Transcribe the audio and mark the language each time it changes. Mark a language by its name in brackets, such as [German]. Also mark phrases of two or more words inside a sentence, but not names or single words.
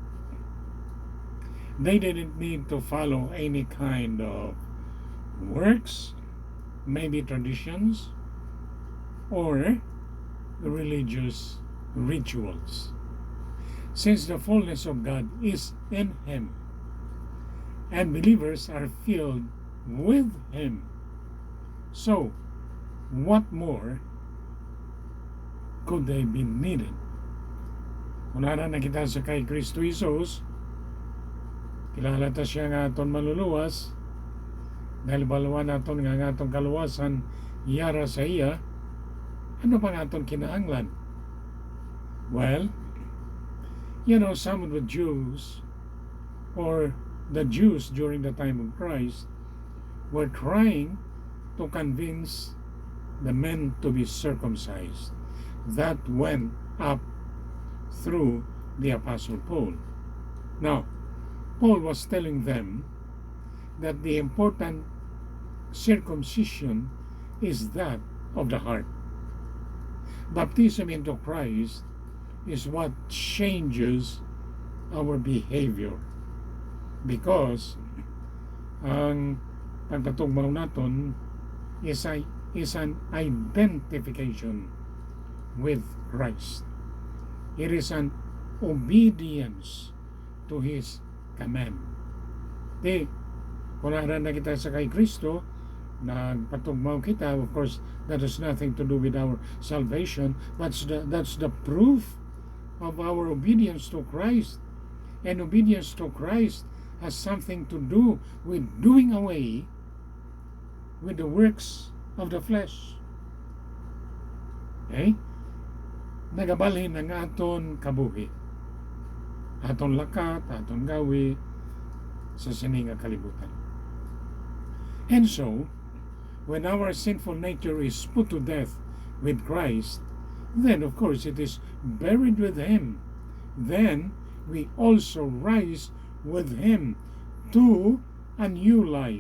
[English] They didn't need to follow any kind of works, maybe traditions, or religious rituals. Since the fullness of God is in Him, and believers are filled with Him, so what more could they be needed? [Hiligaynon] Kung na kita sa kay Kristo Jesus, kilala ta siya nga aton maluluwas, dahil balawan naton nga atong kaluwasan yara sa iya, ano pa naton kinahanglan? [English] Well, some of the Jews, or the Jews during the time of Christ, were trying to convince the men to be circumcised. That went up through the Apostle Paul. Now, Paul was telling them that the important circumcision is that of the heart. Baptism into Christ is what changes our behavior, because [Hiligaynon] ang pagkatugmaw naton [English] is an identification with Christ. It is an obedience to His command. [Hiligaynon] Kung na kita sa kay Kristo, nagpatugmaw kita, [English] of course, that has nothing to do with our salvation. That's the proof of our obedience to Christ. And obedience to Christ has something to do with doing away with the works of the flesh. Okay? [Hiligaynon] Nagabalhin ang aton kabuhi, aton lakat, aton gawi sa sininga kalibutan. [English] And so, when our sinful nature is put to death with Christ, then of course it is buried with Him. Then we also rise with Him to a new life.